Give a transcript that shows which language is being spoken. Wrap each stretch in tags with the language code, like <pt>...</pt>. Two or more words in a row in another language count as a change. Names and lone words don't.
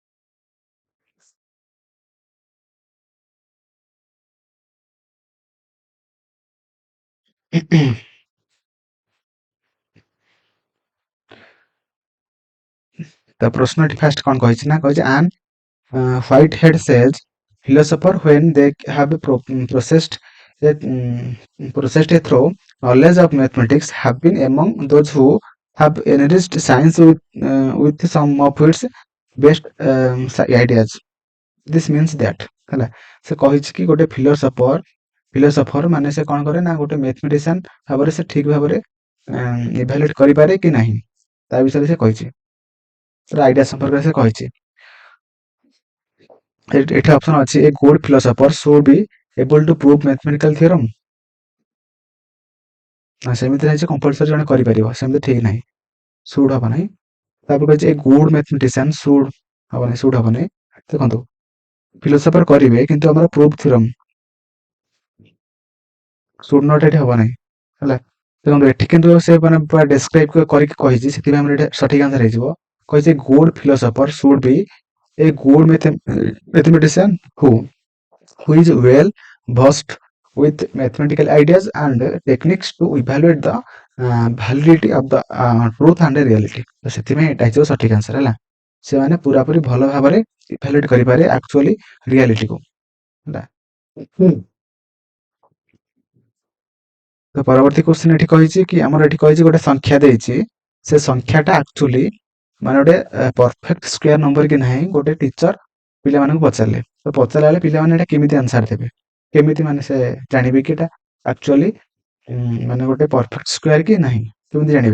<or>ତ ପ୍ରଶ୍ନଟି ଫାଷ୍ଟ କଣ କହିଛି ନା କହିଛି</or> <en>And Whitehead says philosopher when they have processed a through knowledge of mathematics have been among those who have enriched science with some of its best ideas. This means that</en> <or>ହେଲା, ସେ କହିଛି କି ଗୋଟେ ଫିଲୋସଫର ମାନେ ସେ କଣ କରେ ନା ଗୋଟେ ମ୍ୟାଥମେଟିସିଆନ ଭାବରେ ସେ ଠିକ ଭାବରେ ଇଭାଲୁଏଟ କରିପାରେ କି ନାହିଁ ତା ବିଷୟରେ ସେ କହିଛି, ଆଇଡିଆ ସମ୍ପର୍କରେ ସେ କହିଛି। ଏଠି ଅପସନ ଅଛି</or> <en>a good philosopher should be able to prove mathematical theorem।</en> <or>ସେମିତି ନାହିଁ ଯେ କମ୍ପଲସରି ଜଣେ କରିପାରିବ, ସେମିତି ଠିକ ନାହିଁ, ସୁଡ ହବ ନାହିଁ। ତାପରେ କହିଛି</or> <en>a good mathematician should</en> <or>ହବ ନାହିଁ, ସୁଡ ହବ ନାହିଁ। ଦେଖନ୍ତୁ ଫିଲୋସଫର କରିବେ କିନ୍ତୁ ଆମର</or> <en>proof theorem should not</en> <or>ଏଠି ହବ ନାହିଁ ହେଲା। ଦେଖନ୍ତୁ ଏଠି କିନ୍ତୁ ସେ ମାନେ ପୁରା ଡେସ୍କ୍ରାଇବ କରିକି କହିଛି, ସେଥିପାଇଁ ଆମର ଏଠି ସଠିକ ଆନ୍ସର ହେଇଯିବ।</or> <en>କହିଛି good philosopher should be a good mathematician who is well versed with mathematical ideas and techniques to evaluate the validity of the truth and reality।</en> <or>ତ ସେଥିପାଇଁ ଏଟା ହେଇଯିବ ସଠିକ ଆନ୍ସର ହେଲା। ସେମାନେ पूरापूरी ଭଲ ଭାବରେ ଇଭାଲୁଏଟ୍ କରିପାରେ</or> <en>actually realityku</en> <or>ହେଲା। ତ ପରବର୍ତ୍ତୀ କ୍ୱେଶ୍ଚିନ୍ ଏଠି କହିଛି କି ଆମର ଏଠି କହିଛି ଗୋଟେ ସଂଖ୍ୟା ଦେଇଛି, ସେ ସଂଖ୍ୟାଟା ଆକ୍ଚୁଆଲି ମାନେ ଗୋଟେ</or> <en>perfect square number</en> <or>କି ନାହିଁ ଗୋଟେ ଟିଚର ପିଲାମାନଙ୍କୁ ପଚାରିଲେ, ତ ପଚାରିଲା ବେଳେ ପିଲାମାନେ ଏଟା କେମିତି ଆନ୍ସର ଦେବେ, କେମିତି ମାନେ ସେ ଜାଣିବେ କି ଏଟା ଆକ୍ଚୁଆଲି ମାନେ ଗୋଟେ</or> <en>perfect square</en> <or>କି ନାହିଁ, କେମିତି ଜାଣିବେ?</or>